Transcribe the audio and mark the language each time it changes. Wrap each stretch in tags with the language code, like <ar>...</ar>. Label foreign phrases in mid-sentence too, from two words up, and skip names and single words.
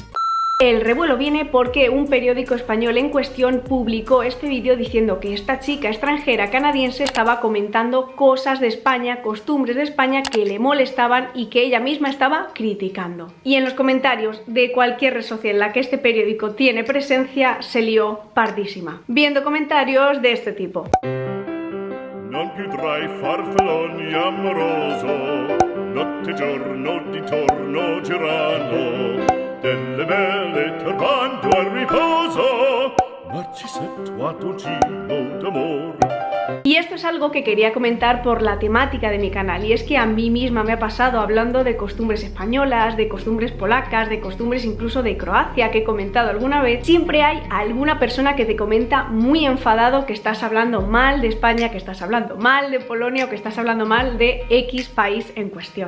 <es>El revuelo viene porque un periódico español en cuestión publicó este vídeo diciendo que esta chica extranjera canadiense estaba comentando cosas de España, costumbres de España que le molestaban y que ella misma estaba criticando. Y en los comentarios de cualquier red social en la que este periódico tiene presencia se lió pardísima, viendo comentarios de este tipo.</es> <it>Non più tra i farfalloni amoroso, notte giorno di torno girano, delle belle turbando al riposo, Narcisetto ad un giro d'amor.</it> <es>Y esto es algo que quería comentar por la temática de mi canal, y es que a mí misma me ha pasado hablando de costumbres españolas, de costumbres polacas, de costumbres incluso de Croacia, que he comentado alguna vez. Siempre hay alguna persona que te comenta muy enfadado que estás hablando mal de España, que estás hablando mal de Polonia o que estás hablando mal de X país en cuestión.</es>